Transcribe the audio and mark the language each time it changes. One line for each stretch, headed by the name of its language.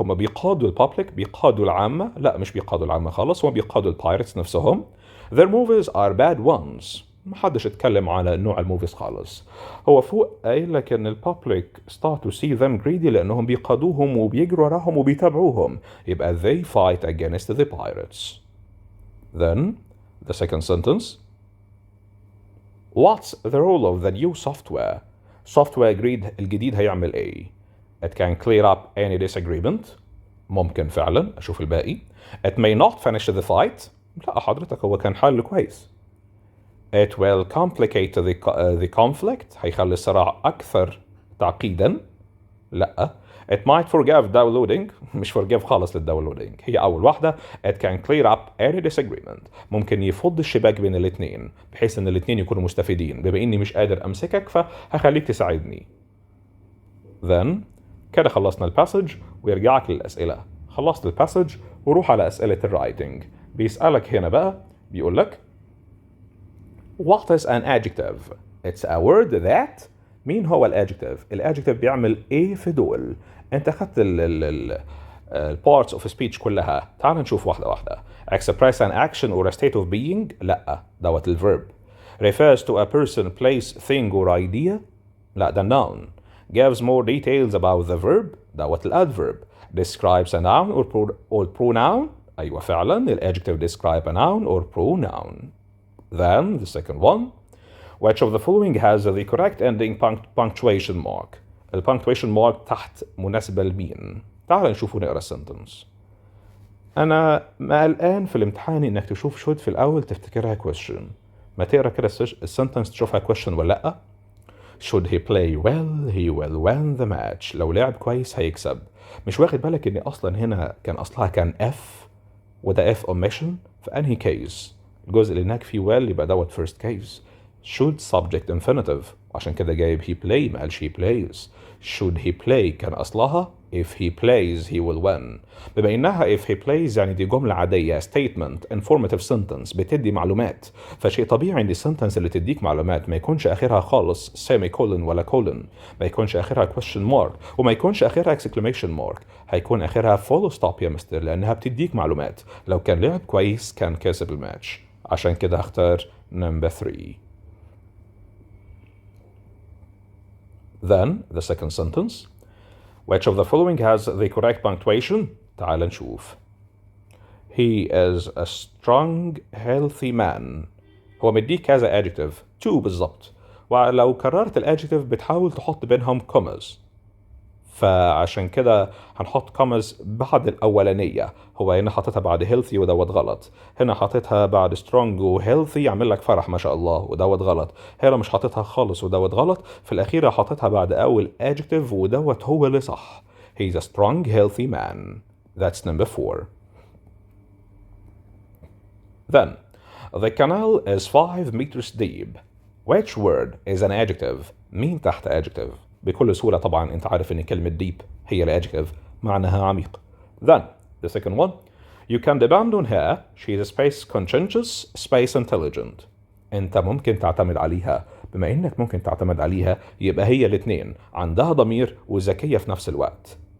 Arabic: هم بيقادوا البابليك، بيقادوا العامة. لا مش بيقادوا العامة خالص، هم بيقادوا البايرتس نفسهم.
English: Their movies are bad ones.
Arabic: محدش اتكلم على نوع الموفيز خالص. هو فوق قايل لك ان البابليك
English: start to see them greedy
Arabic: لانهم بيقادوهم وبيجروا وراهم وبيتابعوهم.
English: يبقى they fight against the pirates. Then the second sentence. What's the role of the new software?
Arabic: software الجديد هيعمل ايه؟
English: It can clear up any disagreement.
Arabic: ممكن فعلا. اشوف الباقي.
English: It may not finish the fight.
Arabic: لا حضرتك هو كان حل كويس.
English: It will complicate the conflict.
Arabic: هيخلي الصراع أكثر تعقيدا. لا.
English: It might forgive downloading.
Arabic: مش forgive خالص للداونلودينج. هي أول واحدة.
English: It can clear up any disagreement.
Arabic: ممكن يفض الشباك بين الاثنين بحيث ان الاثنين يكونوا مستفيدين. بما اني مش قادر امسكك فهخليك تساعدني. Then كده خلصنا الباسج ويرجعك للأسئلة. خلصت الباسج وروح على أسئلة الرايتنج. بيسألك هنا بقى بيقول لك
English: What is an adjective? It's a word that.
Arabic: مين هو الادجكتيف؟ الادجكتيف بيعمل ايه في دول؟ انت اخدت ال parts of speech كلها. تعال نشوف واحدة واحدة.
English: Express an action or a state of being.
Arabic: لا دوت الverb.
English: Refers to a person, place, thing or idea.
Arabic: لا ده
English: noun. Gives more details about the verb.
Arabic: دوت الادverb.
English: Describes a noun or pronoun.
Arabic: أيوة فعلا الادجكتيف
English: describe a noun or pronoun. Then the second one. Which of the following has the correct ending punctuation mark?
Arabic: punctuation mark تحت مناسبة لمين؟ تعال نشوف ونقرا السنتنس. أنا ما قلقان في الامتحان إنك تشوف should في الأول تفتكرها question. ما تقرا كده السنتنس تشوفها question ولا لأ؟
English: Should he play well, he will win the match.
Arabic: لو لعب كويس هيكسب. مش واخد بالك إن أصلا هنا كان أصلها كان F وده F omission في أنهي case؟ الجزء اللي هناك فيه well يبقى دوت first case.
English: should subject infinitive
Arabic: عشان كده جايب
English: he play
Arabic: ما قالش
English: he plays. should he play
Arabic: كان أصلها
English: if he plays he will win.
Arabic: بما إنها if he plays يعني دي جملة عادية statement informative sentence بتدي معلومات. فشيء طبيعي إن السنتنس اللي تديك معلومات ما يكونش آخرها خالص semicolon ولا colon. ما يكونش آخرها question mark وما يكونش آخرها exclamation mark. هيكون آخرها full stop يا مستر لأنها بتديك معلومات. لو كان لعب كويس كان كسب الماتش. عشان كده هختار number 3.
English: Then the second sentence. Which of the following has the correct punctuation?
Arabic: تعال نشوف.
English: He is a strong healthy man.
Arabic: هو مديك كذا adjective. 2 بالضبط. ولو كررت الادجكتيف بتحاول تحط بينهم commas. فعشان كده هنحط commas بعد الأولانية. هو هنا حاطتها بعد healthy ودوت غلط. هنا حاطتها بعد strong و healthy يعمل لك فرح ما شاء الله ودوت غلط. هنا مش حاطتها خالص ودوت غلط. في الأخيرة حاطتها بعد أول adjective ودوت هو اللي صح.
English: He's a strong healthy man. That's number 4. Then the canal is 5 meters deep. Which word is an adjective?
Arabic: مين تحت adjective؟ بكل سهولة طبعا انت عارف ان كلمة deep هي الادجكتيف معناها عميق.
English: Then the second one. You can depend on her. She is space conscientious, space intelligent.
Arabic: انت ممكن تعتمد عليها. بما انك ممكن تعتمد عليها يبقى هي الاثنين عندها ضمير وذكية في نفس الوقت.